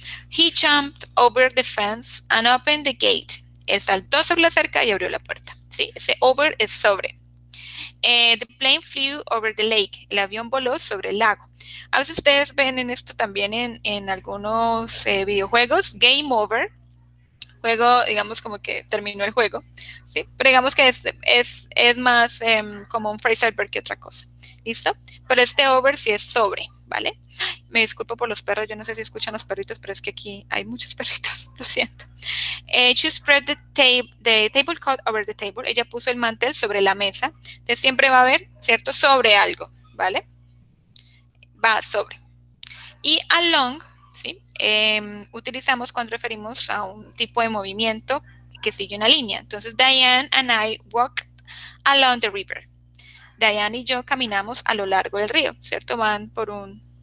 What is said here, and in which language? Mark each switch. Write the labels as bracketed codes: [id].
[en] He jumped over the fence and opened the gate. [es] Él saltó sobre la cerca y abrió la puerta. ¿Sí? Ese over es sobre. [en] The plane flew over the lake. [es] El avión voló sobre el lago. A veces ustedes ven en esto también en algunos videojuegos. [en] Game over. [es] Juego, digamos, como que terminó el juego. ¿Sí? Pero digamos que es más como un phrasal verb que otra cosa. ¿Listo? Pero este over sí es sobre. ¿Vale? Me disculpo por los perros. Yo no sé si escuchan los perritos, pero es que aquí hay muchos perritos. Lo siento. [en] She spread the tablecloth over the table. [es] Ella puso el mantel sobre la mesa. Entonces siempre va a haber, ¿cierto? Sobre algo, ¿vale? Va sobre. Y along, ¿sí? Utilizamos cuando referimos a un tipo de movimiento que sigue una línea. Entonces, [en] Diane and I walked along the river. [es] Diane y yo caminamos a lo largo del río, ¿cierto? Van por un